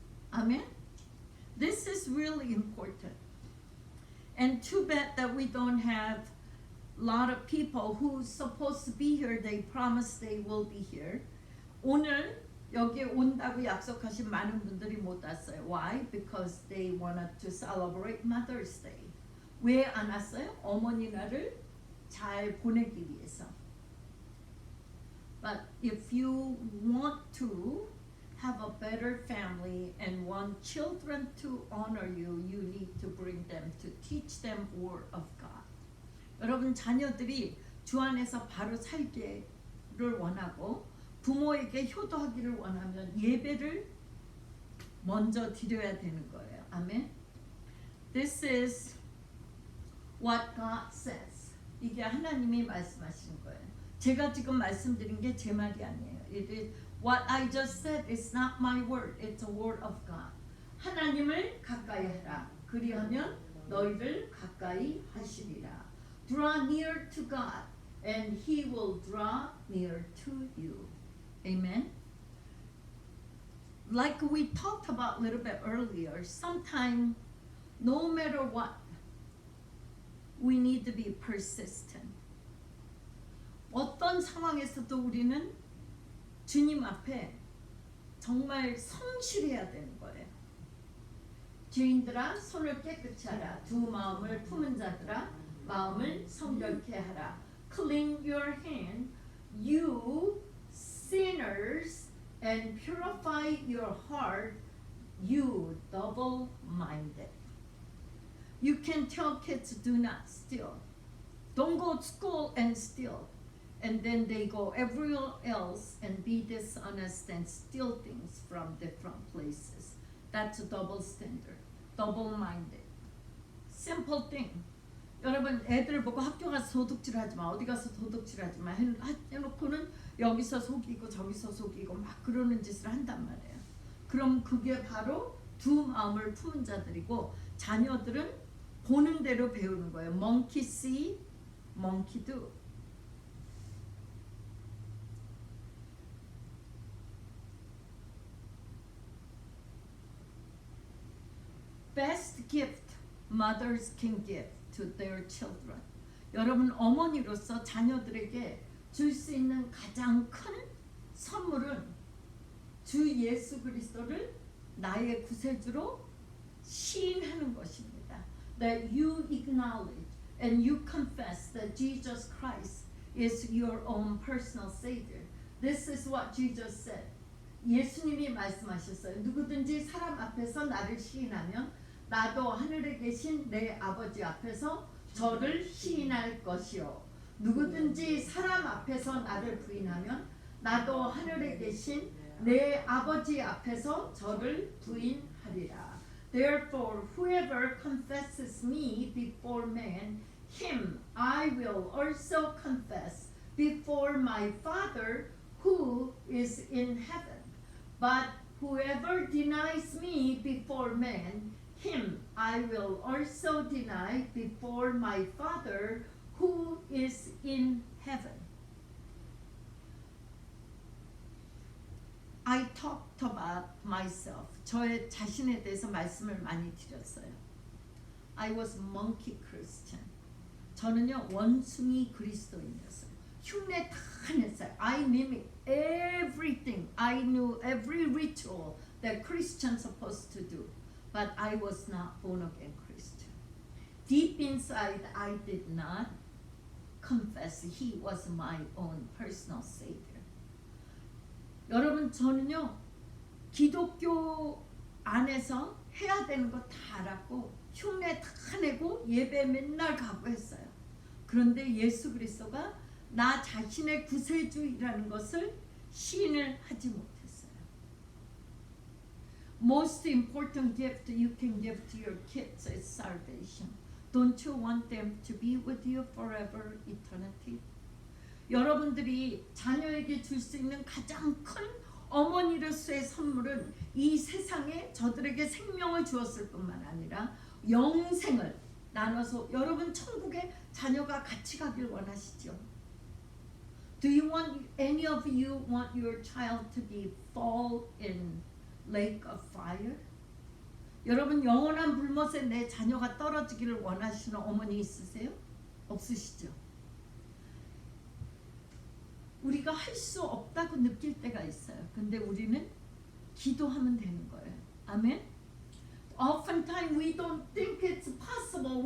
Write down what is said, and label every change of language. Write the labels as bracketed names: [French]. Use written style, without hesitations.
[Korean] 아멘. [English] This is really important. And too bad that we don't have a lot of people who's supposed to be here. They promise they will be here. [Korean] 오늘 여기에 온다고 약속하신 많은 분들이 못 왔어요. [English] Why? Because they wanted to celebrate Mother's Day. [Korean] 왜 안 왔어요? 어머니 날을 잘 보내기 위해서. [English] But if you want to have a better family and want children to honor you, you need to bring them to teach them word of God. [Korean] 여러분 자녀들이 주 안에서 바로 살기를 원하고 부모에게 효도하기를 원하면 예배를 먼저 드려야 되는 거예요. [English] 아멘. This is what God says. [Korean] 이게 하나님이 말씀하신 거예요. 제가 지금 말씀드린 게 제 말이 아니에요. [English] It is what I just said is not my word. It's a word of God. [Korean] 하나님을 가까이 하라. 그리하면 너희를 가까이 하시리라. [English] Draw near to God, and He will draw near to you. Amen. Like we talked about a little bit earlier, sometimes, no matter what, we need to be persistent. [Korean] 어떤 상황에서도 우리는 주님 앞에 정말 성실해야 되는 거예요. 죄인들아 손을 깨끗이 하라. 두 마음을 품은 자들아 마음을 성결케 하라. [English] Clean your hand, you sinners, and purify your heart, you double-minded. You can tell kids do not steal. Don't go to school and steal. And then they go everywhere else and be dishonest and steal things from different places. That's a double standard, double-minded. Simple thing. [Korean] 여러분 애들 보고 학교 가서 도둑질하지 마, 어디 가서 도둑질하지 마 해놓고는 여기서 속이고 저기서 속이고 막 그러는 짓을 한단 말이에요. 그럼 그게 바로 두 마음을 품은 자들이고 자녀들은 보는 대로 배우는 거예요. [English] Monkey see, monkey do. Best gift mothers can give to their children. [Korean] 여러분 어머니로서 자녀들에게 줄 수 있는 가장 큰 선물은 주 예수 그리스도를 나의 구세주로 시인하는 것입니다. [English] That you acknowledge and you confess that Jesus Christ is your own personal Savior. This is what Jesus said. [Korean] 예수님이 말씀하셨어요. 누구든지 사람 앞에서 나를 시인하면 나도 하늘에 계신 내 아버지 앞에서 저를 시인할 것이요. 누구든지 사람 앞에서 나를 부인하면 나도 하늘에 계신 내 아버지 앞에서 저를 부인하리라. [English] Therefore, whoever confesses me before men, him I will also confess before my Father who is in heaven. But whoever denies me before men, him I will also deny before my Father who is in heaven. I talked about myself. [Korean] 저의 자신에 대해서 말씀을 많이 드렸어요. [English] I was monkey Christian. [Korean] 저는요 원숭이 그리스도인이었어요. 흉내 다 냈어요. [English] I mimicked everything. I knew every ritual that Christians supposed to do. But I was not born again Christian. Deep inside, I did not confess He was my own personal Savior. [Korean] 여러분 저는요 기독교 안에서 해야 되는 거 다 알았고 흉내 다 내고 예배 맨날 가고 했어요. 그런데 예수 그리스도가 나 자신의 구세주이라는 것을 시인을 하지 못했어요. [English] Most important gift you can give to your kids is salvation. Don't you want them to be with you forever, eternity? [Korean] 여러분들이 자녀에게 줄 수 있는 가장 큰 어머니로서의 선물은 이 세상에 저들에게 생명을 주었을 뿐만 아니라 영생을 나눠서 여러분 천국에 자녀가 같이 가길 원하시죠? [English] Do you want any of you want your child to be fall in lake of fire? [Korean] 여러분 영원한 불못에 내 자녀가 떨어지기를 원하시는 어머니 있으세요? 없으시죠? 우리가 할 수 없다고 느낄 때가 있어요. 근데 우리는 기도하면 되는 거예요. 아멘? [English] Oftentimes we don't think it's possible.